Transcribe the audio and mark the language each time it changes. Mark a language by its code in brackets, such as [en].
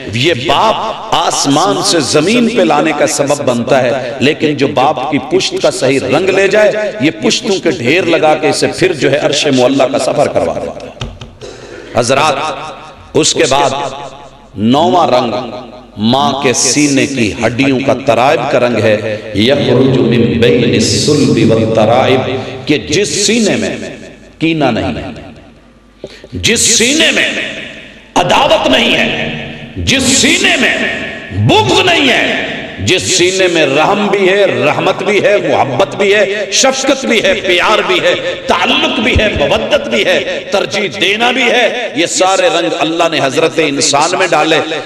[ur] یہ باپ آسمان سے زمین پہ لانے کا سبب بنتا ہے، لیکن جو باپ کی پشت کا صحیح رنگ لے جائے، یہ پشتوں کے ڈھیر لگا کے اسے پھر جو ہے عرش معلیٰ کا سفر کروا دیتا ہے. حضرات اس کے بعد نوواں رنگ ماں کے سینے کی ہڈیوں کا ترائب کا رنگ ہے. [ar] یخرج من بین الصلب والترائب. [ur] کہ جس سینے میں کینہ نہیں ہے، جس سینے میں عداوت نہیں ہے، جس سینے میں بغض نہیں ہے، جس سینے میں رحم بھی ہے، رحمت بھی ہے، محبت بھی ہے، شفقت بھی ہے، پیار بھی ہے، تعلق بھی ہے، مودت بھی ہے، ترجیح دینا بھی ہے، یہ سارے رنگ اللہ نے حضرت انسان میں ڈالے.